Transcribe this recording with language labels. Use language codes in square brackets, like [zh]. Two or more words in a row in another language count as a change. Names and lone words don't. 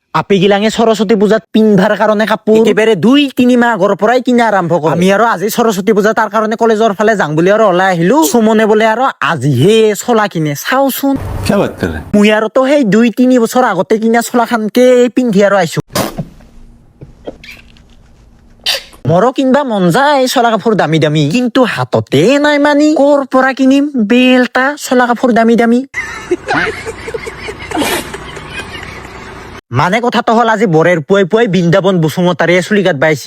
[as] আপি গিলাঙে সৰস্বতী পূজাত পিন্ধাৰ কাৰণে কাপোৰ একেবাৰে 2-3 মাহ আগৰ পৰাই কিনা আৰম্ভ কৰে। আমি আৰু আজি সৰস্বতী পূজা তাৰ কাৰণে কলেজৰ ফালে যাম বুলি আৰু ওলাই আহিলো। সুমনে বোলে আৰু আজিহে চলা কিনে চাওচোন [hi] क्या बात कर रहे हैं? [as] মই আৰু তো সেই 2-3 বছৰ আগতে কিনা চলা খানকে পিন্ধি আৰু আইছো। মোৰো কিনবা মন যায় চলা কাপোৰ দামী দামী, কিন্তু হাততে নাই মানি কৰ পৰা কিনিম বেলটা চলা কাপোৰ দামী দামী। মানে কথাটো হল আজি বৰেৰ পুৱাই পুৱাই বৃন্দাবন বসুমতাৰী চুলি কাট বাইছি।